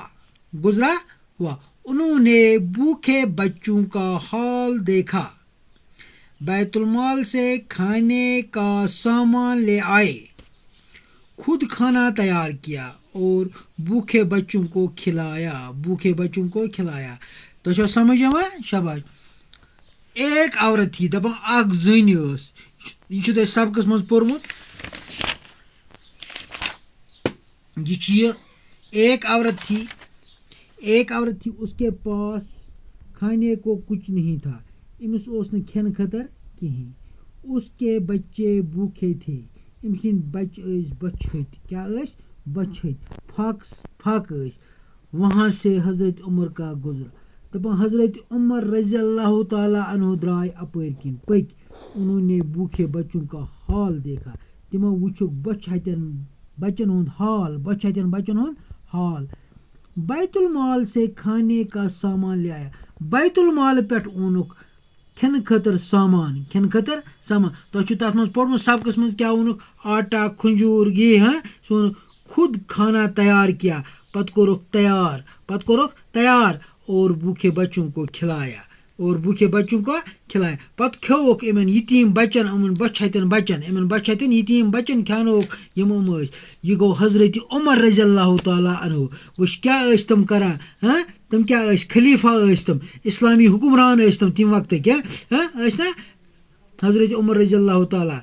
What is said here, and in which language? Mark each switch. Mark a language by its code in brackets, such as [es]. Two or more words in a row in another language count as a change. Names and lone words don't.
[hi] उन्होंने भूखे बच्चों का हाल देखा, बैतुलमाल से खाने का सामान ले आए, खुद खाना तैयार किया और भूखे बच्चों को खिलाया। [ks] तो समझ आवा शाबाश। [hi] एक औरत थी [ks] दपान अख जन यह सबकस मज पोर्मुत यह [hi] एक औरत थी उसके पास खाने को कुछ नहीं था, [ks] इमस ओस न खेन खतर कहीं, [hi] उसके बच्चे भूखे थे, [ks] इमस बच फाक [hi] वहाँ से हजरत उमर का गुजरा। [ks] दपान हजरत उमर [ar] رضي الله تعالى عنه [ks] द्राय अपर किन पक, [hi] उन्होंने भूखे बच्चों का हाल देखा, [ks] तिमो वुचुक बच्चन हुंद हाल। [hi] बैतुल माल से खाने का सामान ले आया, [ks] बैतुल माल पे ओनुक खेन खतर सामान तो तथ मज पढ़मुत सबकस मज क्या ओनुक आटा खंजूर घी [hi] खुद खाना तैयार किया, [ks] पत कोरुक तैयार [hi] और भूखे बच्चों को खिलाया [ks] पत खोक इमन यतीम बच्चन बचन यतीम बच्चन खानोक यह गो हजरत उमर [ar] رضي الله تعالى عنه. [ks] वुश क्या तम करान, तम क्या खलीफा तम, इस्लामी हुक्मरान तम तम वक्त क्या ना हजरत उमर [ar] رضي الله تعالى.